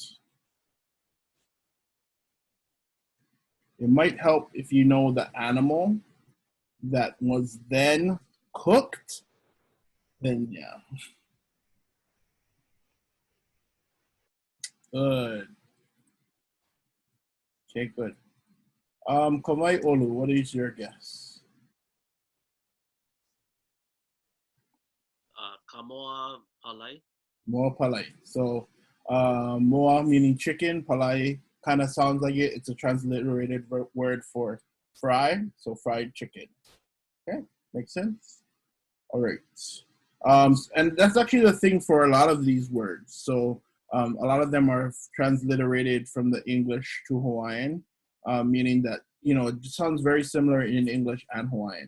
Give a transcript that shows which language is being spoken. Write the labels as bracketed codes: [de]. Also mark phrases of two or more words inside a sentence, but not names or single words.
[en] It might help if you know the animal that was then cooked, then yeah. Good. Okay, good. Kamai Olu, what is your guess? [haw] Kamoa palai. Moa palai. [en] So moa meaning chicken, palai kind of sounds like it. It's a transliterated word for fry, so fried chicken. Okay, makes sense? All right. And that's actually the thing for a lot of these words. So a lot of them are transliterated from the English to Hawaiian, meaning that, you know, it sounds very similar in English and Hawaiian.